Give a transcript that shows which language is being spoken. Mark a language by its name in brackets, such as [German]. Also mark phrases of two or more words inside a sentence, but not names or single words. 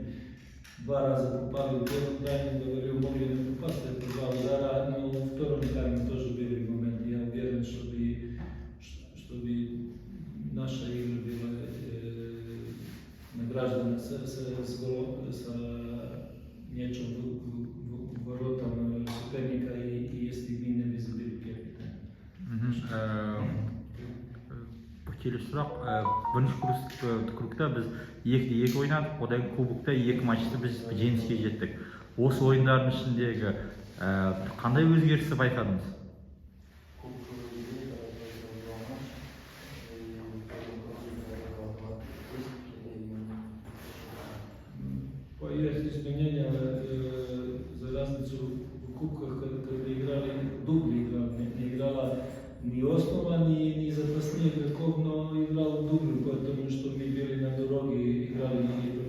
[Russian] 2 раза попали в первом тайме, говорю, могли не попасть, это 2 удара, но в втором тайме тоже были моменты. Я уверен, чтобы наша игра была награждена с мячом в воротам соперника, и если мы не забили первый тайм. [Kazakh] Келесі сұрақ, бірінші кругта біз 2-2 ойнадық, одан кубокта 2 матчта біз жеңіске жеттік. Осы ойындардың ішіндегі қандай өзгерісті байқадыңыз? [Russian] Есть изменения за разницу в кубках, когда играли дубли, не играла ни основа, ни запасных игроков, но играл в дубль, потому что мы были на дороге, играли в